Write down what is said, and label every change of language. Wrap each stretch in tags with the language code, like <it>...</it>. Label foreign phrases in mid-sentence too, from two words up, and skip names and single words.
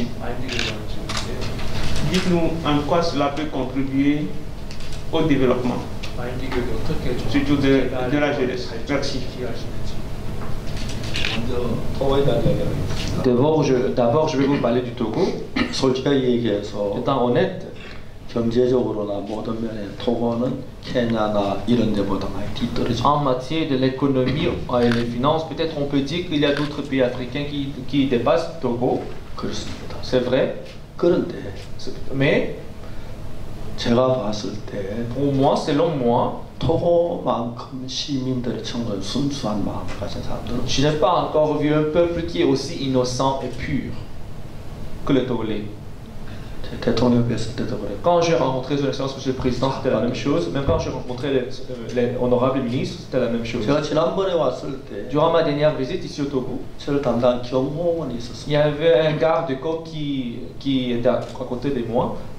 <fr>Dites-nous en quoi cela peut contribuer au développement, surtout de la jeunesse. Merci. D'abord, je vais vous parler du Togo. Étant honnête,</fr> <ko>경제적으로나 모든 면에 토고는 케냐나 이런 데보다 많이 뒤떨어져.</ko> <fr>En matière de l'économie et des finances, peut-être on peut dire qu'il y a d'autres pays africains qui dépassent Togo.</fr> <ko>그렇습니다.</ko> <fr>C'est vrai.</fr> <ko>그런데</ko> <fr>Mais</fr> <ko>제가 봤을 때</ko> <fr>pour moi, selon moi,</fr> <ko>토고만큼 시민들의 청소년 순수한 마음을 가진 사람들은</ko> <fr>je n'ai pas encore vu un peuple qui est aussi innocent et pur que le Togolais. Quand j'ai rencontré son excellence monsieur le président, c'était la même chose. Même quand j'ai rencontré les honorables ministres, c'était la même chose. Durant ma dernière visite ici au Togo, il y avait un garde-côte qui était à côté de moi.</fr>